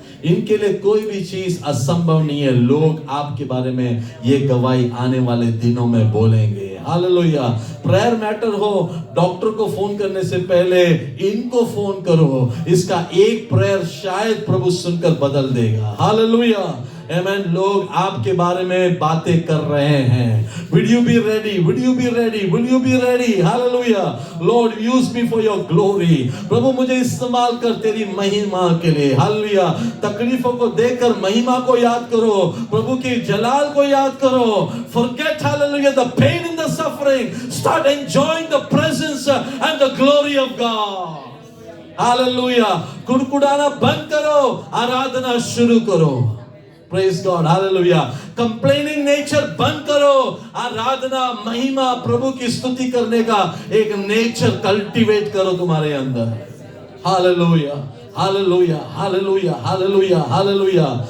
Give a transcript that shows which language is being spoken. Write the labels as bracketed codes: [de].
[hi] इनके लिए कोई भी चीज असंभव नहीं है। लोग आपके बारे में ये गवाही आने वाले दिनों में बोलेंगे। हालेलुया। प्रेयर मैटर हो, डॉक्टर को फोन करने से पहले इनको फोन करो। इसका एक प्रेयर शायद प्रभु सुनकर बदल देगा। हालेलुया, आमीन। लोग आपके बारे में बातें कर रहे हैं। [en] Will you be ready? Will you be ready? Will you be ready? Hallelujah. Lord, use me for your glory. [hi] प्रभु मुझे इस्तेमाल कर तेरी महिमा के लिए। हालेलुया। तकलीफों को देखकर महिमा को याद करो, प्रभु की जलाल को याद करो। [en] Forget, hallelujah, the pain and the suffering. Start enjoying the presence and the glory of God. Hallelujah. [hi] कुड़कुड़ाना बंद करो, आराधना शुरू करो। [en] Praise God, hallelujah. Complaining nature [hi] बंद करो, आराधना, महिमा, प्रभु की स्तुति करने का एक नेचर कल्टीवेट करो तुम्हारे अंदर। Hallelujah, hallelujah, hallelujah, hallelujah, hallelujah.